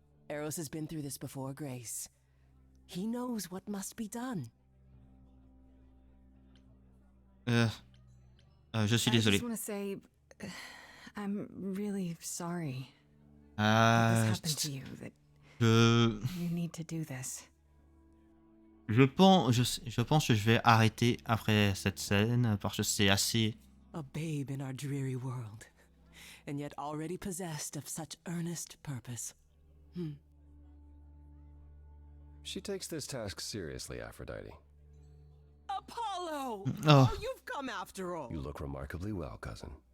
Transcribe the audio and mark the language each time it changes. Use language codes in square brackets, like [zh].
[en] Eros has been through this before, Grace. He knows what must be done. [fr] Je suis [en] I [fr] désolé. [en] just want to say, I'm really sorry that this happened to you, that you need to do this. [fr] Je pense que je vais arrêter après cette scène parce que c'est assez. [en] A babe in our dreary world, and yet already possessed of such earnest purpose. She takes this task seriously, Aphrodite. Apollo! Oh. You've come after all. You look remarkably well, cousin.